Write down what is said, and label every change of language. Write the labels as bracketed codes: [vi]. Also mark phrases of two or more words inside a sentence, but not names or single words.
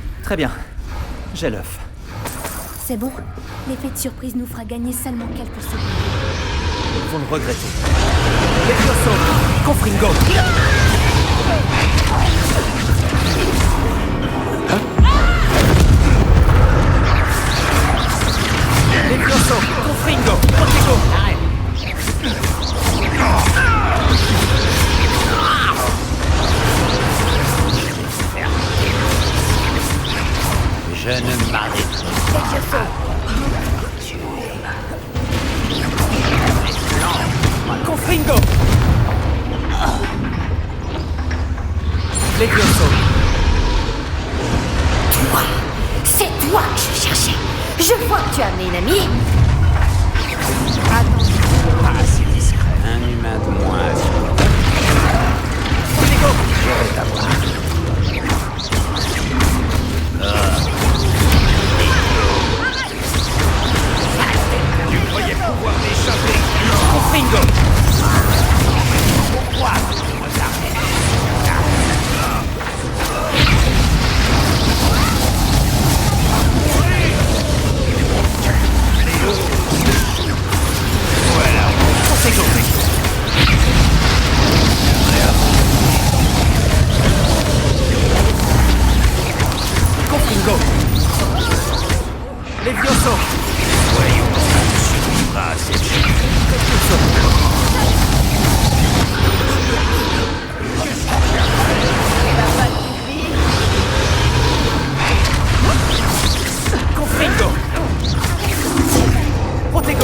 [fr] Très bien. J'ai l'œuf. C'est bon. L'effet de surprise nous fera gagner seulement quelques secondes. Ils vont le regretter. Levioso! Confringo! Levioso! Confringo! Protego! Je ne m'arrêterai pas. Confringo! Levioso! Toi! C'est toi que je cherchais! Je vois que tu as amené une amie! Pas assez discret. Un humain de moins. Protego! Je vais t'avoir. Tu croyais pouvoir m'échapper! Confringo! Pourquoi tu me t'arrêtes? Protego! Confringo! Levioso! Voyons si tu succomberas à cette chute. Confringo! Protego!